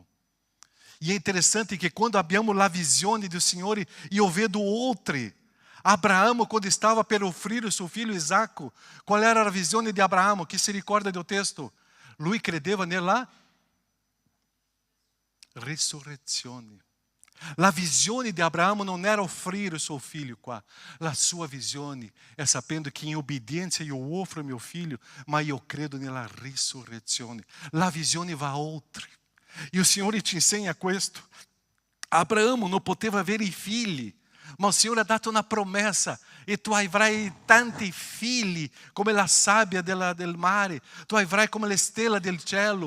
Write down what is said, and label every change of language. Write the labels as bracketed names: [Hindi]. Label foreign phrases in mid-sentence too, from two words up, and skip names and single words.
[Italian] E è interessante che quando abbiamo la visione del Signore io vedo oltre. Abraão, [Portuguese] quando estava [Italian] per offrire [Portuguese] o seu filho [Italian] Isaac, qual era a visione di Abraão? Che si ricorda del testo? Lui credeva nella risurrezione. La visione di Abraão non era offrire [Portuguese] o seu filho [Italian] qua. La sua visione è sapendo che in obbedienza io offro mio figlio, ma io credo nella risurrezione. La visione va oltre. E o Signore ci insegna questo. Abraão non poteva avere i figli, ma il Signore ha dato una promessa: e tu avrai tanti figli come la sabbia del mare, tu avrai come le stelle del cielo.